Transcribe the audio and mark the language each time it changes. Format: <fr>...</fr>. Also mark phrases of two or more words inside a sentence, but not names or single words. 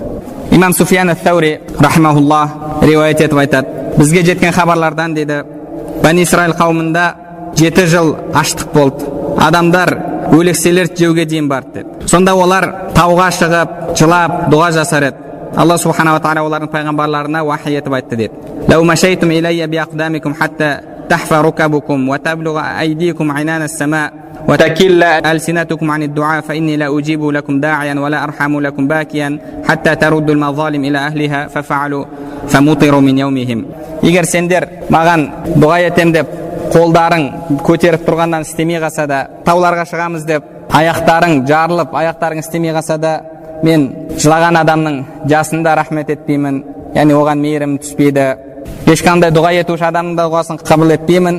<kk>Имам Суфиян ат-Таури рахимахуллах риуаят етіп айтады: бізге жеткен хабарлардан дейді, Бани Исраил қауымында 7 жыл аштық болды. Адамдар өлекселер жеуге дейін барды деді. Сонда олар тауға шығып, жылап, дұға жасар еді. Алла субханала тағала олардың пайғамбарларына вахи етіп айтты дейді:</kk> <ar>«لو مشيتم إليّ بأقدامكم حتى تحفى ركبكم وتبلغ أيديكم عنان السماء وتكلّ ألسنتكم عن الدعاء فإني لا أجيب لكم داعيا ولا أرحم لكم باكيا حتى تردوا المظالم إلى أهلها ففعلوا فمطروا من يومهم».</ar> <kk>Егер сендер маған дұға етем деп қолдарың көтеріп тұрғаннан істемей қалса да, тауларға шығамыз деп аяқтарың жарылып, аяқтарың істемей қалса да, мен жылаған адамның жасында рахмет етпеймін, яғни оған мейірім түспейді. Ешқандай дұға етуші адамның да дұғасын қабыл етпеймін.</kk>